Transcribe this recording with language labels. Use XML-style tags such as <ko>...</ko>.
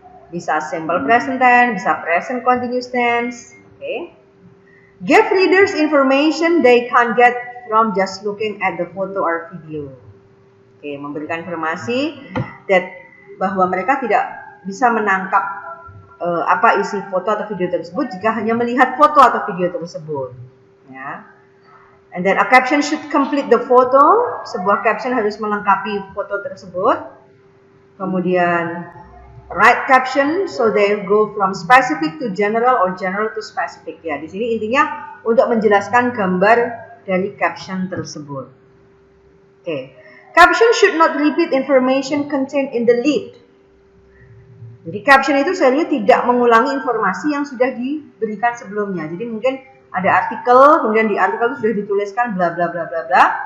<id>Bisa simple present tense, bisa present continuous tense. Oke.</id> <en>Give readers information they can't get from just looking at the photo or video.</en> <id>Oke, memberikan informasi bahwa mereka tidak bisa menangkap apa isi foto atau video tersebut jika hanya melihat foto atau video tersebut. Ya.</id> <en>And then a caption should complete the photo.</en> <id>Sebuah caption harus melengkapi foto tersebut.</id> <en>Kemudian write caption so they go from specific to general or general to specific.</en> <id>Ya, di sini intinya untuk menjelaskan gambar dari caption tersebut. Oke.</id> <en>Caption should not repeat information contained in the lead.</en> <id>Jadi caption itu sebenarnya tidak mengulangi informasi yang sudah diberikan sebelumnya. Jadi mungkin ada artikel, kemudian di artikel itu sudah dituliskan bla bla bla bla bla.</id>